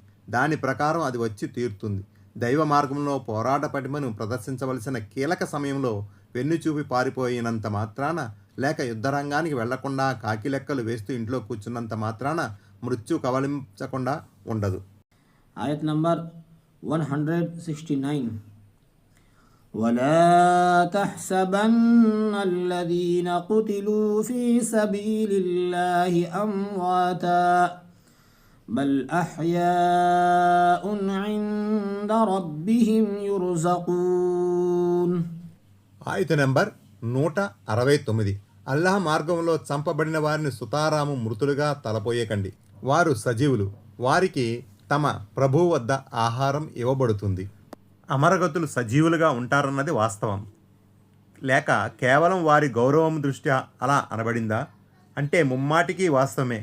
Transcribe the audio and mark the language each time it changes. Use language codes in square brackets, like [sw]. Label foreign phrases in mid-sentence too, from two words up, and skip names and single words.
[te] దాని ప్రకారం అది వచ్చి తీరుతుంది. దైవ మార్గంలో పోరాట పటిమను ప్రదర్శించవలసిన కీలక సమయంలో వెన్నుచూపి పారిపోయినంత మాత్రాన, లేక యుద్ధరంగానికి వెళ్లకుండా కాకి లెక్కలు వేస్తూ ఇంట్లో కూర్చున్నంత మాత్రాన మృత్యు కవలించకుండా ఉండదు. Ayat number 169. [ar] ولا تحسبن الذين قتلوا في سبيل الله أمواتا بل أحياء عند ربهم يرزقون. [te] ఆయత నెంబర్ 169. అల్లాహ్ మార్గంలో చంపబడిన వారిని సుతారాము మృతులుగా తలపోయేకండి. వారు సజీవులు, వారికి తమ ప్రభువు వద్ద ఆహారం ఇవ్వబడుతుంది. అమరగతులు సజీవులుగా ఉంటారన్నది వాస్తవం, లేక కేవలం వారి గౌరవం దృష్ట్యా అలా అనబడిందా అంటే ముమ్మాటికి వాస్తవమే.